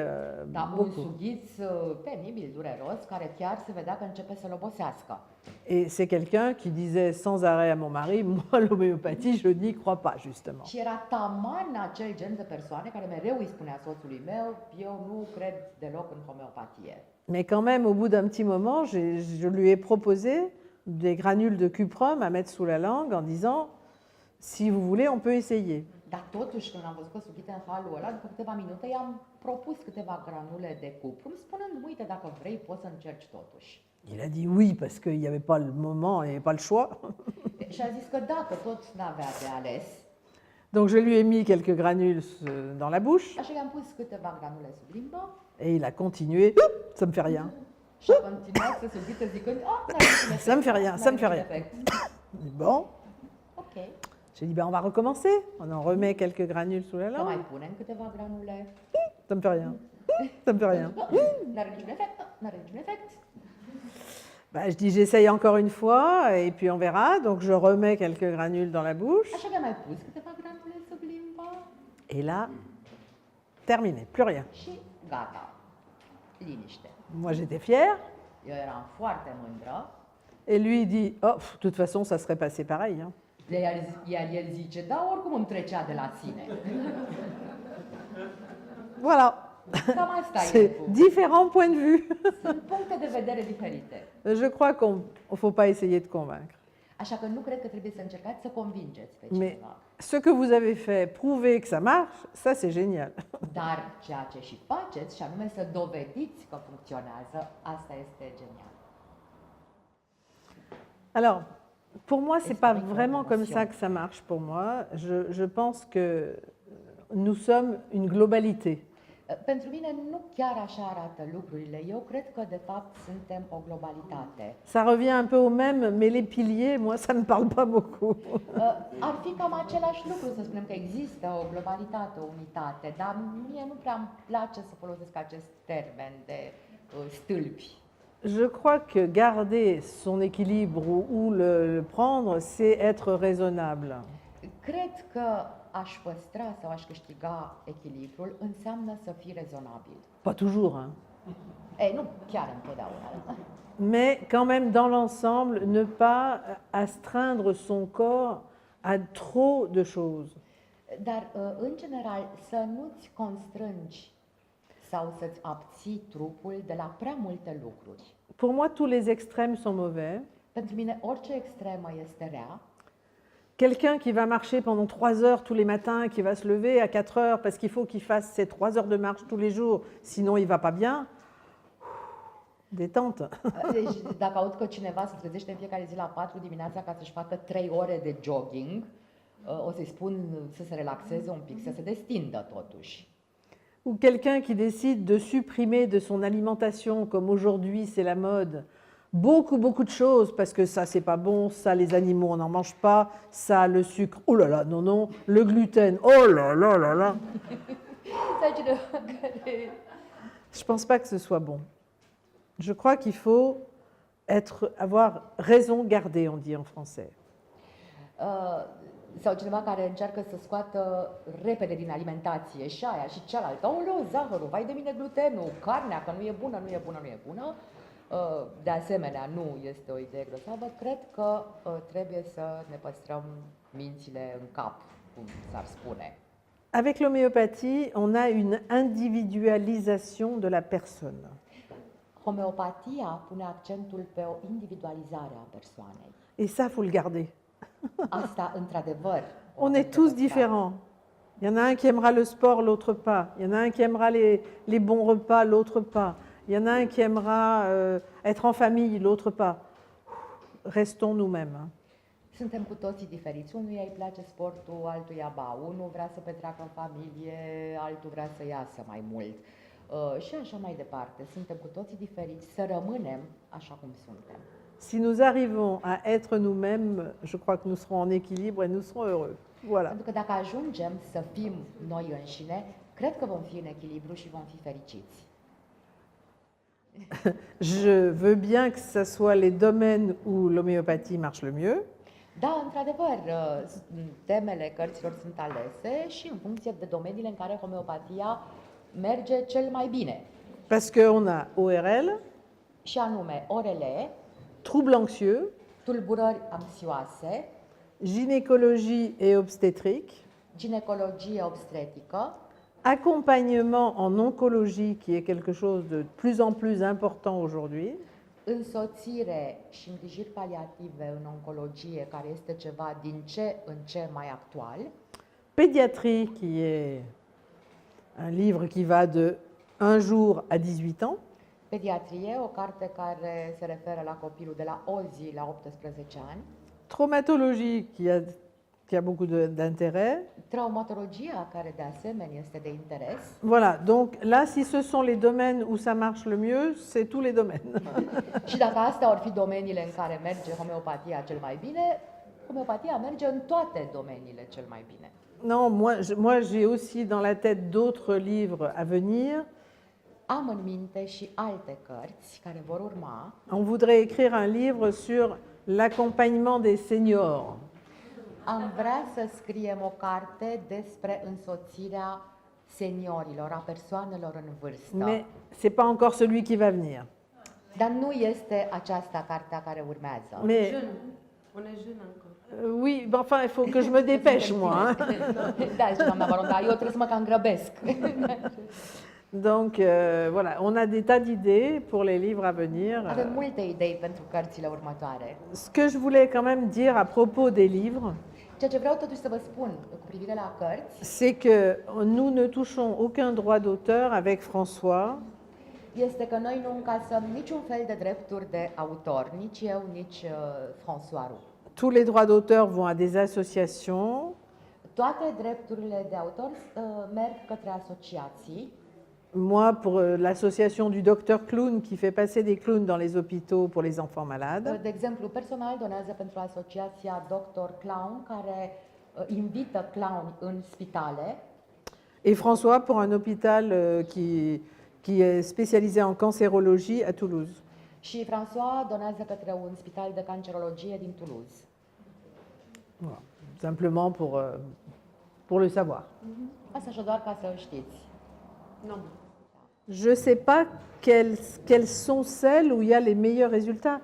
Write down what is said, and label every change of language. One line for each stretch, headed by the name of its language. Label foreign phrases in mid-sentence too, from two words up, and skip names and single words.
Romanian: Da, un
French: beaucoup.
Romanian: sughiț penibil, dureros, care chiar se vedea că începe să-l obosească.
French: Et c'est quelqu'un qui disait sans arrêt à mon mari, moi l'homéopathie, je n'y crois pas justement.
Romanian: Și era taman acel gen de persoane care mereu îi spunea soțului meu, eu nu cred deloc în homeopatie.
French: Mais quand même, au bout d'un petit moment, je lui ai proposé des granules de cuprum à mettre sous la langue en disant, si vous voulez, on peut essayer.
Romanian: Dar totuși, când am văzut că sughită în halul ăla, după câteva minute i-am propus câteva granule de cuprum, spunând, uite, dacă vrei, poți să încerci totuși.
French: Il a dit oui, parce qu'il n'y avait pas le moment, il n'y avait pas le choix.
Romanian: Și a zis că dacă tot n-avea de ales,
French: Donc je lui ai mis quelques granules dans la bouche
Romanian: așa i-am pus câteva granule sub limbă
French: et il a continué, ça me fait rien.
Romanian: și a continuat să sughită zicând, n-are niciun efect,
French: Ça me fait rien, ça me fait
Romanian: n-are
French: rien.
Romanian: niciun efect.
French: Bon, Ok. J'ai dit, ben, on va recommencer. On en remet quelques granules sous la
Romanian: Să mai
French: langue.
Romanian: punem câteva granule.
French: Ça me fait rien. Ça me fait rien.
Romanian: N-are niciun efect, n-are niciun efect.
French: Ben, je dis, j'essaye encore une fois et puis on verra. Donc je remets quelques granules dans la bouche.
Romanian: Așa că mai pus câteva granule sub limba
French: Et là, terminé, plus rien.
Romanian: și gata. Liniște.
French: Moi j'étais fière.
Romanian: Eu eram foarte mândră.
French: Et lui il dit, oh, de toute façon ça serait passé pareil. Hein.
Romanian: Iar el zice, da, oricum îmi trecea de la sine.
French: Voilà.
Romanian: Cam asta e.
French: C'est différents points de vue.
Romanian: Sunt puncte de vedere diferite.
French: Je crois qu'on ne faut pas essayer de convaincre.
Romanian: Așa că nu cred că trebuie să încercați să convingeți pe
French: Mais
Romanian: cineva.
French: ce que vous avez fait, prouver que ça marche, ça c'est génial.
Romanian: Dar ceea ce și faceți, și anume să dovediți că funcționează, asta este genial.
French: Alors, pour moi, c'est pas Esprit vraiment comme coordination. ça que ça marche pour moi. Je pense que nous sommes une globalité.
Romanian: Pentru mine nu chiar așa arată lucrurile. Eu cred că, de fapt, suntem o globalitate.
French: Ça revient un peu au même, mais les piliers, moi, ça ne me parle pas beaucoup.
Romanian: Ar fi cam același lucru să spunem că există o globalitate, o unitate, dar mie nu prea îmi place să folosesc acest termen de stâlpi.
French: Je crois que garder son équilibre ou le prendre, c'est être raisonnable.
Romanian: Cred că aș păstra sau aș câștiga echilibrul înseamnă să fii rezonabil.
French: Pas toujours, hein.
Romanian: Ei, nu chiar întotdeauna.
French: Mais quand même, dans l'ensemble, ne pas astreindre son corps à trop de choses.
Romanian: Dar, în general, să nu-ți constrângi sau să-ți abții trupul de la prea multe lucruri.
French: Pour moi, tous les extrêmes sont mauvais.
Romanian: Pentru mine, orice extremă este rea.
French: Quelqu'un qui va marcher pendant 3 heures tous les matins, qui va se lever à 4 heures parce qu'il faut qu'il fasse ses 3 heures de marche tous les jours, sinon il va pas bien. Détente.
Romanian: Deci, dacă aud că cineva se trezește în fiecare zi la 4 dimineața ca să-și facă 3 ore de jogging, o să-i spun să se relaxeze un pic, să se destindă totuși.
French: Ou quelqu'un qui décide de supprimer de son alimentation, comme aujourd'hui c'est la mode, beaucoup de choses, parce que ça c'est pas bon, ça les animaux on n'en mange pas, ça le sucre, oh là là, non, non, le gluten, oh là là là là.
Romanian: Sau cineva care...
French: Je pense pas que ce soit bon. Je crois qu'il faut avoir raison gardée, on dit en français.
Romanian: Sau cineva care încearcă să scoată repede din alimentație și aia și cealaltă. Aoleu, zahărul, vai de mine glutenul, carnea, că nu e bună, nu e bună, nu e bună. De asemenea, nu este o idee grozavă. Cred că trebuie să ne păstrăm mințile în cap, cum s-ar spune.
French: Avec l'homéopathie, on a une individualisation de la personne.
Romanian: Homeopatia pune accentul pe o individualizare a persoanei.
French: Et ça, faut le garder.
Romanian: Asta, într-adevăr, o
French: On
Romanian: avem
French: est tous
Romanian: de păstrat.
French: différents. Il y en a un qui aimera le sport, l'autre pas. Il y en a un qui aimera les bons repas, l'autre pas. Il y en a un qui aimera être en famille, l'autre pas. Restons nous-mêmes. Hein.
Romanian: Suntem cu toții diferiți. Unuia îi place sportul, altuia ba. Unul vrea să petreacă în familie, altul vrea să iasă mai mult. Și așa mai departe. Suntem cu toții diferiți. Să rămânem așa cum suntem.
French: Si nous arrivons à être nous-mêmes, je crois que nous serons en équilibre et nous serons heureux. Voilà.
Romanian: Pentru că dacă ajungem să fim noi înșine, cred că vom fi în echilibru și vom fi fericiți.
French: Je veux bien que ce soit les domaines où l'homéopathie marche le mieux.
Romanian: Da, într-adevăr, temele cărților sunt alese și în funcție de domeniile în care homeopatia merge cel mai bine.
French: Parce qu'on a ORL,
Romanian: Și anume, orele,
French: troubles anxieux,
Romanian: tulburări anxioase,
French: gynécologie et obstétrique,
Romanian: ginecologie obstetrică,
French: accompagnement en oncologie, qui est quelque chose de plus en plus important aujourd'hui,
Romanian: însoțire și îngrijiri paliative în oncologie, care este ceva din ce în ce mai actual,
French: pédiatrie, qui est un livre qui va de 1 jour à 18 ans,
Romanian: pediatrie, o carte care se referă la copilul de la o zi la 18 ani,
French: traumatologie, qui a beaucoup d'intérêt.
Romanian: traumatologia, care de asemenea este de interes.
French: Voilà, donc là, si ce sont les domaines où ça marche le mieux, c'est tous les domaines.
Romanian: Și dacă astea ar fi domeniile în care merge homeopatia cel mai bine, Homeopatia merge în toate domeniile cel mai bine.
French: Non, moi j'ai aussi dans la tête d'autres livres à venir.
Romanian: Am în minte și alte cărți care vor urma.
French: On voudrait écrire un livre sur l'accompagnement des seniors.
Romanian: Am vrea să scriem o carte despre însoțirea seniorilor, a persoanelor în vârstă.
French: Mais c'est pas encore celui qui va venir.
Romanian: Dar nu este aceasta cartea care urmează.
French: Mais On est jeune encore. oui, ben enfin, il faut que je me dépêche moi. Hein.
Romanian: Da, zice doamna Baron, dar eu trebuie să mă cam grăbesc.
French: Donc voilà, on a des tas d'idées pour les livres à venir.
Romanian: Avem multe idei pentru cărțile următoare.
French: Ce que je voulais quand même dire à propos des livres,
Romanian: Ceea ce vreau totuși să vă spun cu privire la cărți
French: c'est que nous ne touchons aucun droit d'auteur avec François.
Romanian: este că noi nu încasăm niciun fel de drepturi de autor, nici eu, nici François Roux.
French: Tous les droits d'auteur vont à des associations.
Romanian: Toate drepturile de autor merg către asociații.
French: Moi, pour l'association du docteur Clown qui fait passer des clowns dans les hôpitaux pour les enfants malades.
Romanian: De exemplu, personal donează pentru asociația Dr. Clown, care invită clown în spitale.
French: Et François pour un hôpital qui est spécialisé en cancérologie à Toulouse.
Romanian: Și François donează către un spital de cancerologie din Toulouse.
French: Voilà. Simplement pour le savoir.
Romanian: Asta și doar ca să știți.
French: Non. Je ne sais pas quelles sont celles où il y a les meilleurs résultats.